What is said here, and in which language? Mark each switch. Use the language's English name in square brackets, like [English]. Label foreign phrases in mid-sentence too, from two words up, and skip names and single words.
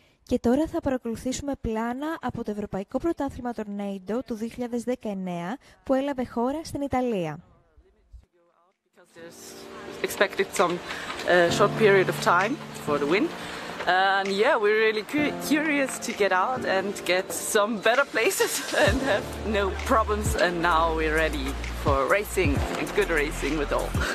[Greek] Και τώρα θα παρακολουθήσουμε πλάνα από το Ευρωπαϊκό Πρωτάθλημα Tornado του 2019 που έλαβε χώρα στην Ιταλία. [English] Expected some short period of time for the win. And yeah, we're really curious to get out and get some better places and have no problems. And now we're ready for racing and good racing with all.